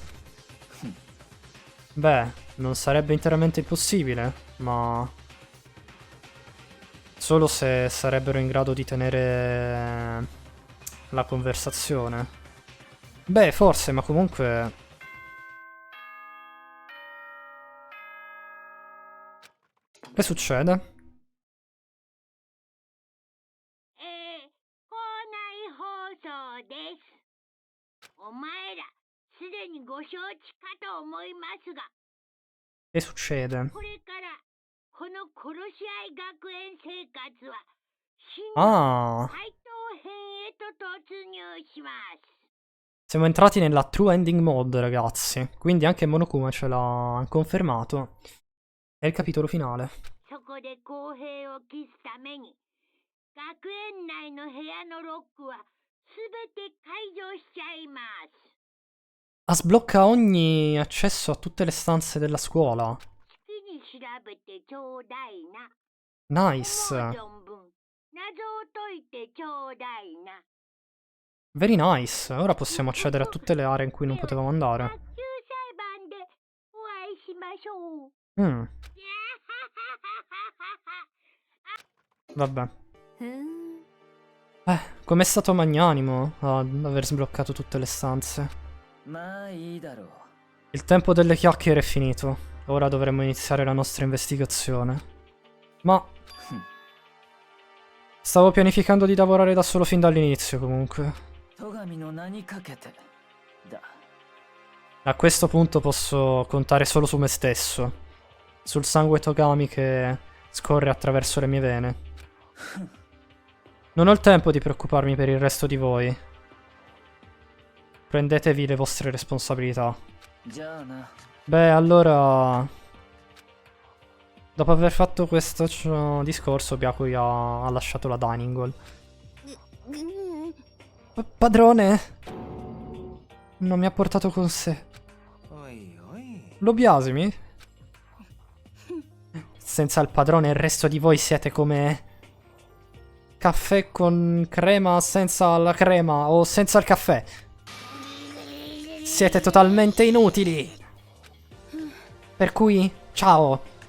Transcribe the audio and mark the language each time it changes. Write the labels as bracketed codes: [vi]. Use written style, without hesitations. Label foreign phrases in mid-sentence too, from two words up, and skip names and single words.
[it] Beh, non sarebbe interamente impossibile, ma solo se sarebbero in grado di tenere la conversazione. Beh, forse, ma comunque... Che succede? [ja] 校内放送です。お前らすでにご承知かと思いますが、 [it] Che succede? [ja] これからこの殺し合い学園生活は真の [it] Ah, [ja] 怪盗編へと突入します。 [it] siamo entrati nella [en] True Ending Mode, [it] ragazzi. Quindi anche Monokuma ce l'ha confermato. È il capitolo finale. [ja] そこで公平を期すために学園内の部屋のロックはすべて解除しちゃいます。 [it] Sblocca ogni accesso a tutte le stanze della scuola. [ja] 好きに調べてちょうだいな。 [it] Nice. [ja] 思う存分謎を解いてちょうだいな。 [en] Very nice. [it] Ora possiamo accedere a tutte le aree in cui non potevamo [ja] 学 [it] andare. [ja] 級裁判でお会いしましょう。 [it] Mm, vabbè. Com'è stato magnanimo ad aver sbloccato tutte le stanze. [ja] まあいいだろう。 [it] Il tempo delle chiacchiere è finito. Ora dovremmo iniziare la nostra investigazione. Ma... stavo pianificando di lavorare da solo fin dall'inizio, comunque. [ja] 戸上の名にかけてだ。 [it] A questo punto posso contare solo su me stesso. Sul sangue Togami che scorre attraverso le mie vene. Non ho il tempo di preoccuparmi per il resto di voi. Prendetevi le vostre responsabilità. [ja] じゃあな。 [it] Beh, allora... dopo aver fatto questo discorso, Byakuya ha lasciato la [en] dining hall. [it] Padrone! Non mi ha portato con sé. [ja] おいおい。 [it] Lo biasimi? Senza il padrone il resto di voi siete come... caffè con crema senza la crema o senza il caffè. Siete totalmente inutili. Per cui, ciao.